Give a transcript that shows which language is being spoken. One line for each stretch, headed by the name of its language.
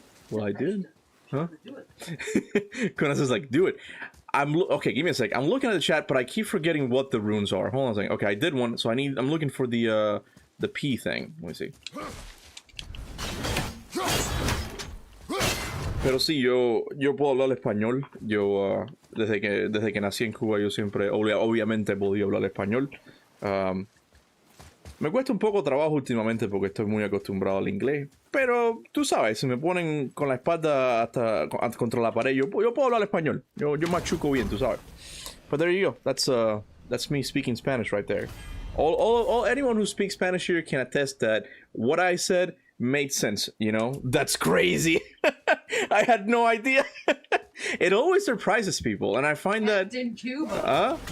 English: Well, I did. Huh? Kuna says like, do it. Okay, give me a sec. I'm looking at the chat, but I keep forgetting what the runes are. Hold on a second. Okay, I did one, so I'm looking for the P thing. Let me see.
Spanish: Pero sí, yo puedo hablar español. Yo, desde que nací en Cuba, yo siempre, obviamente, he podido hablar español. Me cuesta un poco trabajo últimamente porque estoy muy acostumbrado al inglés. Pero, tú sabes, si me ponen con la espalda hasta contra la pared, yo puedo hablar español. Yo machuco bien, tú sabes.
English: But there you go. That's me speaking Spanish right there. Anyone who speaks Spanish here can attest that what I said made sense, you know? That's crazy. I had no idea. It always surprises people, and I find Captain Kuba.